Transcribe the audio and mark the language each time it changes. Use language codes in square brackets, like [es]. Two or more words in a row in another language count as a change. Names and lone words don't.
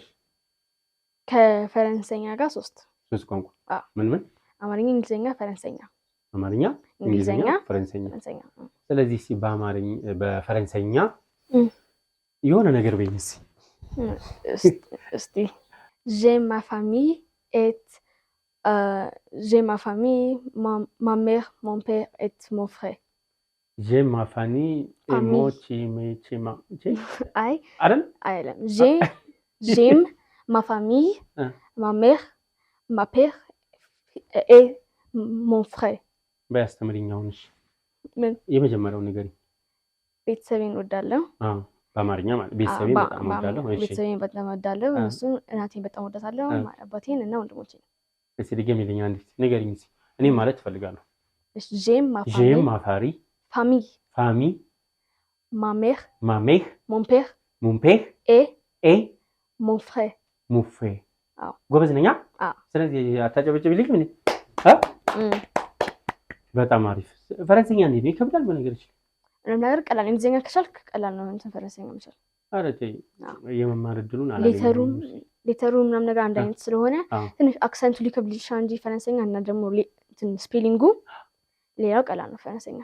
[am] ከፈረንሳይኛ ጋር 3 ቋንቋ። ምን? አማርኛ፣ እንግሊዝኛ፣ ፈረንሳይኛ። አማርኛ፣ እንግሊዝኛ፣ ፈረንሳይኛ። ስለዚህ በፈረንሳይኛ የሆነ ነገር በይኝ [fr] እስቲ። j'ai ma famille et ma mère, mon père et mon frère. j'ai ma famille et moi አይደለም j'aime ma famille, ma mère, ma père et mon frère [am] በያስተምሪኛውንሽ ምን የመጀመሪያው ንገሪኝ። ቤተሰቤን እወዳለሁ። በአማርኛ ማለት ቤተሰቤን በጣም እወዳለሁ። እሺ ቤተሰቤን በጣም እወዳለሁ። እሱን እናቴን በጣም እወዳታለሁ። አባቴን እና ወንድሞቼን። እስኪ ድገሚልኝ አንዴ ንገሪኝ እስኪ። እኔ ማለት እፈልጋለሁ። [fr] j'aime ma famille, ma mère, mon père et mon frère. [am] ጎበዝ ነኝ። ስለዚህ አታጨበጭብልኝ ምን? በጣም አሪፍ። ፈረንሳይኛ እንዴት ነው? ይከብዳል በነገርሽ? ምንም ነገር ቀላል። እንግሊዝኛ ከቻልክ ቀላል ነው እንትን ፈረንሳይኛ መቻል። ኧረ ተይ የመማር እድሉን አላገኘሁም። ሌተሩ ምናምን ነገር አንድ አይነት ስለሆነ ትንሽ አክሰንቱ ሊከብድ ይችላል እንጂ ፈረንሳይኛ እና ደግሞ እንትን ስፔሊንጉ ሌላው ቀላል ነው ፈረንሳይኛ።